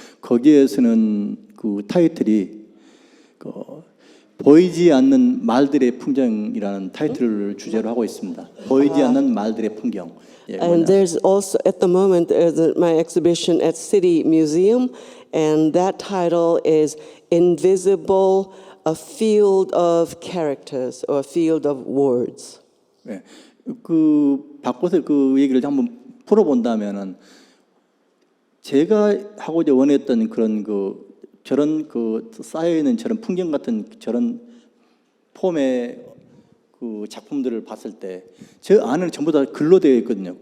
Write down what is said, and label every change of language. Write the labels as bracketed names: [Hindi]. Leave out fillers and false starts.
[Korean] 거기에서는 그 타이틀이 그 보이지 않는 말들의 풍경이라는 타이틀을 주제로 하고 있습니다. 보이지 않는 말들의 풍경. 예, [English] And there's also, at the moment, my exhibition at City Museum, and that title is Invisible, a Field of Characters, or a Field of Words. [Korean] 예, 그 바꿔서 그 얘기를 한번 풀어본다면은 제가 하고자 원했던 그런 저런 쌓여 있는 저런 풍경 같은 저런 폼의 그 작품들을 봤을 때 저 안에는 전부 다 글로 되어 있거든요.